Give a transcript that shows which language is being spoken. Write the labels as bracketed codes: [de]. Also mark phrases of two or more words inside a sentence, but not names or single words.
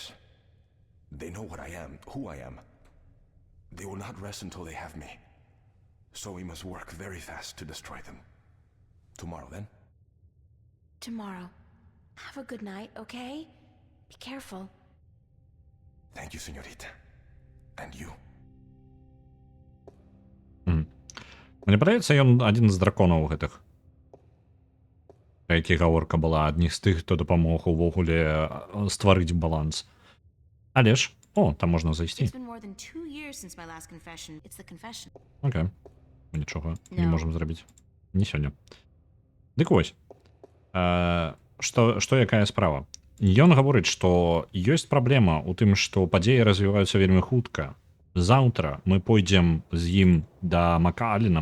[en] They know what I am, who I am. They will not rest until they have me. So we must work very fast to destroy them. Tomorrow, then? Tomorrow. Have a good night, okay? Be careful. Thank you, señorita. And you. [be] Мне падаецца, ён адзін з драконаў гэтых. Пра які гаворка была, адні з тых, хто дапамог увогуле стварыць баланс. Але ж, там можна зайсці. [en] It's been more than 2 years since my last confession. It's the confession. [be] Окей. Мы нічога не [en] No. [be] можам зрабіць. Не сёння. Дык вось. Што якая справа? Ён гаворыць, што ёсць праблема ў тым, што падзеі развіваюцца вельмі хутка. Заўтра мы пойдзем з ім да Макаліна.